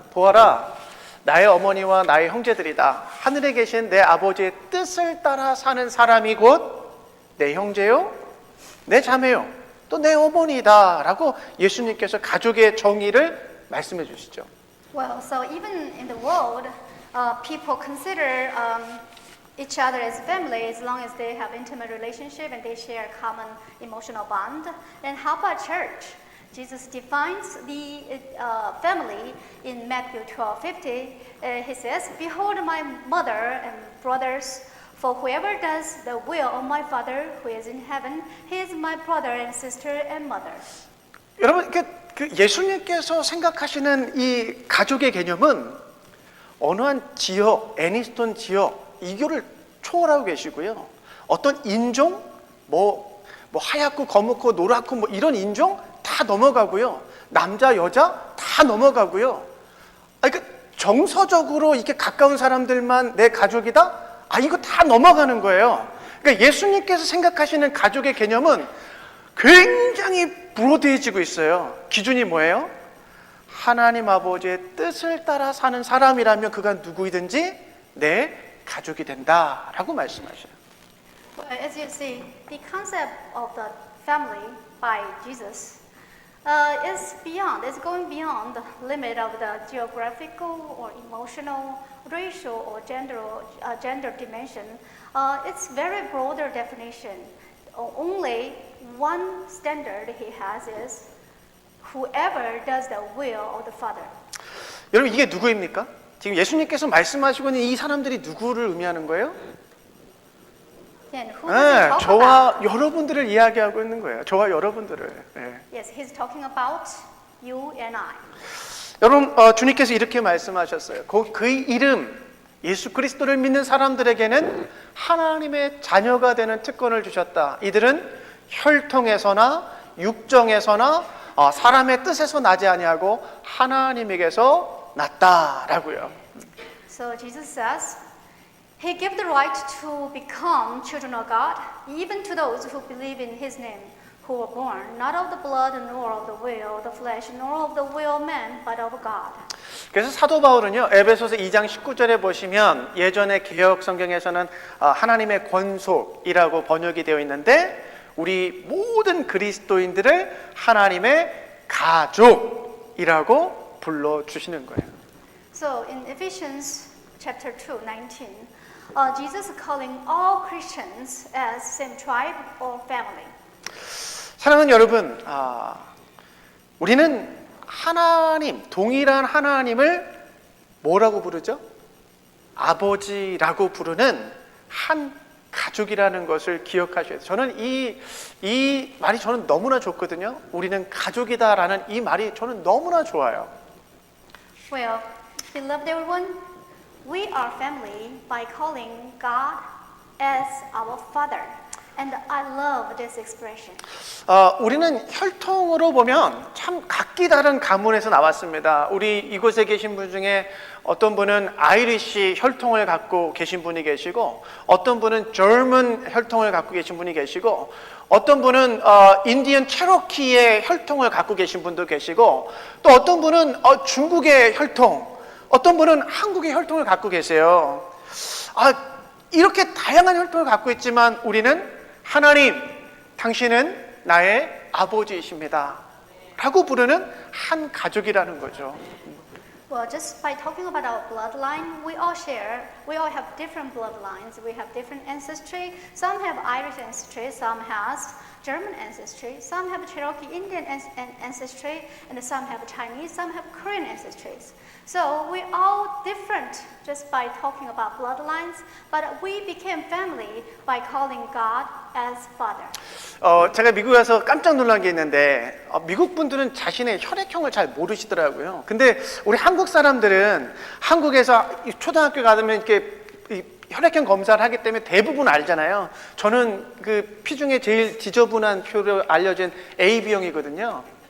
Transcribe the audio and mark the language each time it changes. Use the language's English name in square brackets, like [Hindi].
[Korean] 보아라, 나의 어머니와 나의 형제들이다. 하늘에 계신 내 아버지의 뜻을 따라 사는 사람이 곧 내 형제요, 내 자매요, 또 내 어머니다 라고 예수님께서 가족의 정의를 말씀해 주시죠. [English] Well, so even in the world, people consider each other as family as long as they have intimate relationship and they share common emotional bond. And how about church? Jesus defines the family in Matthew 12:50. He says, "Behold my mother and brothers, for whoever does the will of my Father who is in heaven, he is my brother and sister and mother." [Korean] 여러분, 그 예수님께서 생각하시는 이 가족의 개념은 어느 한 지역, 애니스톤 지역 이거를 초월하고 계시고요. 어떤 인종, 뭐 하얗고 거무고 노랗고 뭐 이런 인종 다 넘어가고요. 남자, 여자 다 넘어가고요. 그러니까 정서적으로 이렇게 가까운 사람들만 내 가족이다? 이거 다 넘어가는 거예요. 그러니까 예수님께서 생각하시는 가족의 개념은 굉장히 브로드해지고 있어요. 기준이 뭐예요? 하나님 아버지의 뜻을 따라 사는 사람이라면 그가 누구이든지 내 가족이 된다라고 말씀하셔요. [English] Well, as you see, the concept of the family by Jesus is going beyond the limit of the geographical or emotional, racial or gender dimension. It's very broader definition. Only one standard he has is whoever does the will of the Father. [Korean] 여러분, 이게 누구입니까? 지금 예수님께서 말씀하시고 있는 이 사람들이 누구를 의미하는 거예요? [English] Then who does he talk [Korean] 저와 [English] about? [Korean] 여러분들을 이야기하고 있는 거예요. 저와 여러분들을. 예. [English] Yes, he's talking about you and I. [Korean] 여러분, 주님께서 이렇게 말씀하셨어요. 그 이름 예수 그리스도를 믿는 사람들에게는 하나님의 자녀가 되는 특권을 주셨다. 이들은 혈통에서나 육정에서나 사람의 뜻에서 나지 아니하고 하나님에게서 났다라고요. [English] So Jesus says, He gave the right to become children of God, even to those who believe in His name, who were born not of the blood, nor of the will of the flesh, nor of the will of man, but of God. [Korean] 그래서 사도 바울은요, 에베소서 2장 19절에 보시면 예전의 개역 성경에서는 하나님의 권속이라고 번역이 되어 있는데 우리 모든 그리스도인들을 하나님의 가족이라고 불러주시는 거예요. [English] So in Ephesians chapter 2:19, Jesus is calling all Christians as same tribe or family. [Korean] 사랑하는 여러분, 우리는 하나님, 동일한 하나님을 뭐라고 부르죠? 아버지라고 부르는 한 가족이라는 것을 기억하셔야 돼요. 저는 이 말이 저는 너무나 좋거든요. 우리는 가족이다라는 이 말이 저는 너무나 좋아요. [English] Well, beloved everyone, we are family by calling God as our Father. And I love this expression. [Korean] 우리는 혈통으로 보면 참 각기 다른 가문에서 나왔습니다. 우리 이곳에 계신 분 중에 어떤 분은 아이리시 혈통을 갖고 계신 분이 계시고 어떤 분은 저먼 혈통을 갖고 계신 분이 계시고 어떤 분은 인디언 체로키의 혈통을 갖고 계신 분도 계시고 또 어떤 분은 중국의 혈통, 어떤 분은 한국의 혈통을 갖고 계세요. 이렇게 다양한 혈통을 갖고 있지만 우리는 하나님, 당신은 나의 아버지이십니다 라고 부르는 한 가족이라는 거죠. [English] Well, just by talking about our bloodline, we all have different bloodlines. We have different ancestry. Some have Irish ancestry, some has German ancestry, some have Cherokee Indian ancestry, and some have Chinese, some have Korean ancestries. So we all different just by talking about bloodlines, but we became family by calling God as Father. [Korean] 제가 미국에 와서 깜짝 놀란 게 있는데 미국 분들은 자신의 혈액형을 잘 모르시더라고요. 근데 우리 한국 사람들은 한국에서 초등학교 가면 이렇게 이 혈액형 검사를 하기 때문에 대부분 알잖아요. 저는 그 피 중에 제일 지저분한 표로 알려진 AB형이거든요.